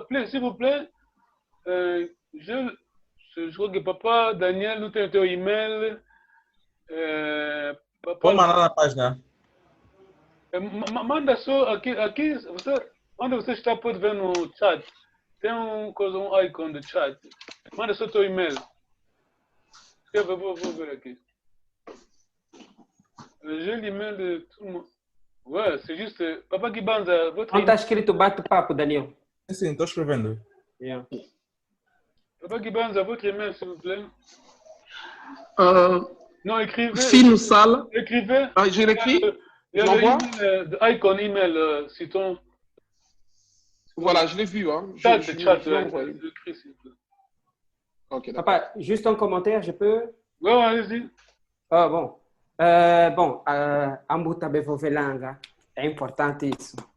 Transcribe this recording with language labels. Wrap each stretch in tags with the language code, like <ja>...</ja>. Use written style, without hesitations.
<fr>S'il vous plaît, je crois que Papa Daniel nous a un email</fr> <pt>Vou mandar na página. Manda só aqui onde você está, pode ver no chat. Tem um icon de chat. Manda só teu e-mail. Escreve, vou ver aqui.</pt> <fr>J'ai l'email de tout le monde. Ouais, c'est juste... Papa Guibanza, votre...</fr> <pt>Onde está escrito bate-papo, Daniel? Sim, estou escrevendo. Yeah.</pt> <fr>Papa Guibanza, votre email, s'il vous plaît. Non, écrivez. Fino Sala. Écrivez. Ah, je l'écris. Il y a l'icon email, citons. Voilà, je l'ai vu. Hein. Chat, Écris, s'il vous plaît. Ok, Papa, juste un commentaire, je peux? Oui, allez-y. Ah, bon.</fr> <pt>Bom, Ambuta Bevovelanga, é importante isso.</pt>